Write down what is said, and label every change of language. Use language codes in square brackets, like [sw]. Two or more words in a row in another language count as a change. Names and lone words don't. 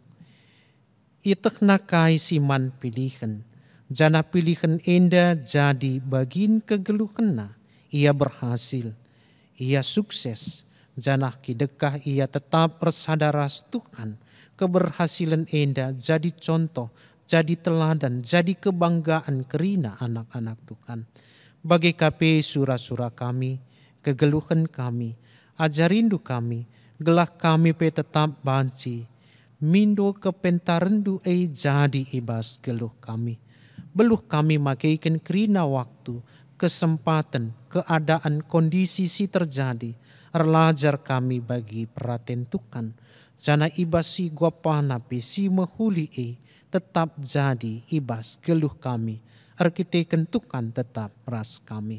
[btx] Itekna kai siman pilihan. Jana pilihan enda jadi bagin kegeluhena. [id] Ia berhasil, ia sukses. [btx] Jana kidekah ia tetap bersadaras Tuhan. [id] Keberhasilan enda jadi contoh, jadi teladan, jadi kebanggaan kerina anak-anak Tuhan. [btx] Bagi KP surah-surah kami, kegeluhan kami, ajarindu kami, gelah kami pe tetap banci, mindo kepentarendu jadi ibas geluh kami. Beluh kami makaikan kerina waktu, kesempatan, keadaan, kondisi si terjadi, erlajar kami bagi peratentukan, jana ibas si guapana pe si mehuli tetap jadi ibas geluh kami, kita kentukan tetap ras kami.